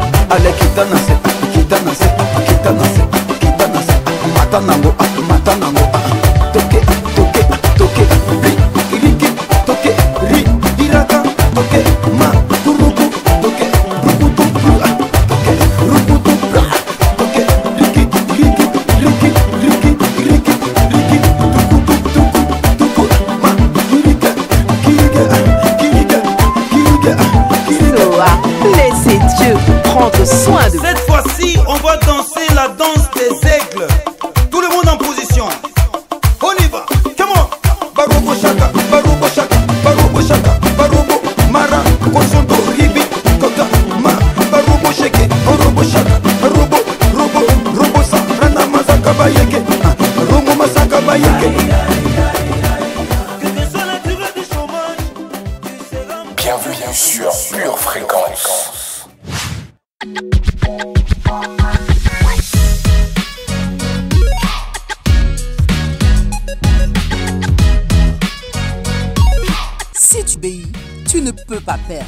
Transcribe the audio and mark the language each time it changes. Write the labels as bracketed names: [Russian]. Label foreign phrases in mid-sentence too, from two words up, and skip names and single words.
[French] Ale kita na se, kita na se, kita na se, kita na se. Mata nango, mata nango. Toke, toke, toke, ri, riki, toke, ri, iraka, toke, ma, turuku, toke, rukutu, toke, rukutu, toke, riki, riki, riki, riki, riki, riki, tukutu, tuku, tuku, ma, kirika, kirika, kirika, kirika, kirika. Laissez Dieu prendre soin de vous. Cette fois-ci, on va danser la danse des aigles. Tout le monde en position. On y va. [English] Come on. Barobo shaka, barobo shaka, barobo shaka, barobo mara, kosonto ribi, kota ma, barobo shake, barobo shaka, robo, robo, robo sa, rana masaka bayeke, robo masaka bayeke. [French] Quelle que soit la durée du chômage, tu seras. Bienvenue sur Pure Fréquence. Si tu obéis, tu ne peux pas perdre.